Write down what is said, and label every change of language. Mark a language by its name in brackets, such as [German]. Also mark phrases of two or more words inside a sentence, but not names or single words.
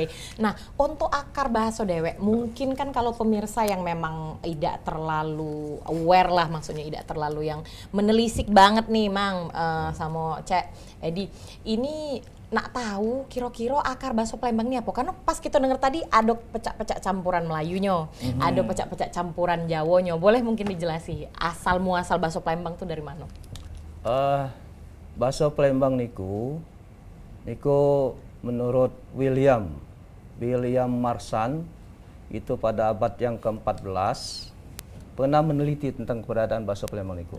[Indonesian] Nah, untuk akar bahasa dewek, mungkin kan kalau pemirsa yang memang tidak terlalu aware lah, maksudnya tidak terlalu yang menelisik banget nih, Mang, sama Cek Edi. Ini nak tahu kira-kira akar bahasa Palembang ini apa? Karena pas kita dengar tadi ada pecak-pecak campuran Melayunya, ada pecak-pecak campuran Jawanya. Boleh mungkin dijelasi asal muasal bahasa Palembang itu dari mana? Bahasa Palembang niku menurut William Marsan itu pada abad yang ke-14 pernah meneliti tentang keberadaan bahasa Palembang niku.